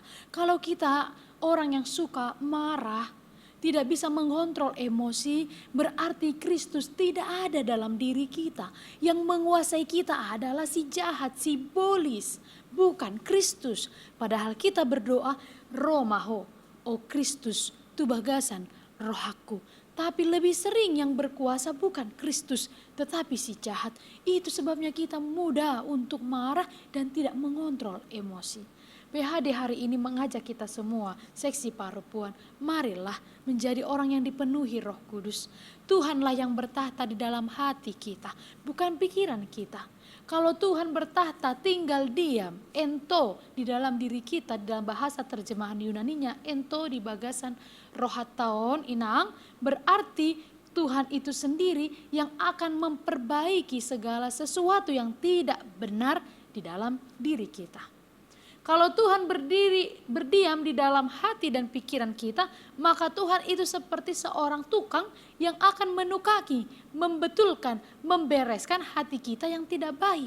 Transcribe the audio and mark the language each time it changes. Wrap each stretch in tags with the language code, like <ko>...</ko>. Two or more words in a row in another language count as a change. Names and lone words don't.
<id>Kalau kita orang yang suka marah, tidak bisa mengontrol emosi, berarti Kristus tidak ada dalam diri kita. Yang menguasai kita adalah si jahat, si iblis, bukan Kristus. Padahal kita berdoa,</id> <bbc>Romaho, o Kristus, tu bagasan rohaku.</bbc> <id>Tapi lebih sering yang berkuasa bukan Kristus, tetapi si jahat. Itu sebabnya kita mudah untuk marah dan tidak mengontrol emosi. PHD hari ini mengajak kita semua, seksi Parupuan, marilah menjadi orang yang dipenuhi Roh Kudus. Tuhanlah yang bertahta di dalam hati kita, bukan pikiran kita. Kalau Tuhan bertahta tinggal diam, ento di dalam diri kita, dalam bahasa terjemahan Yunaninya,</id> <bbc>ento di bagasan rohataon inang,</bbc> <id>berarti Tuhan itu sendiri yang akan memperbaiki segala sesuatu yang tidak benar di dalam diri kita. Kalau Tuhan berdiam di dalam hati dan pikiran kita, maka Tuhan itu seperti seorang tukang yang akan menukaki, membetulkan, membereskan hati kita yang tidak baik.</id>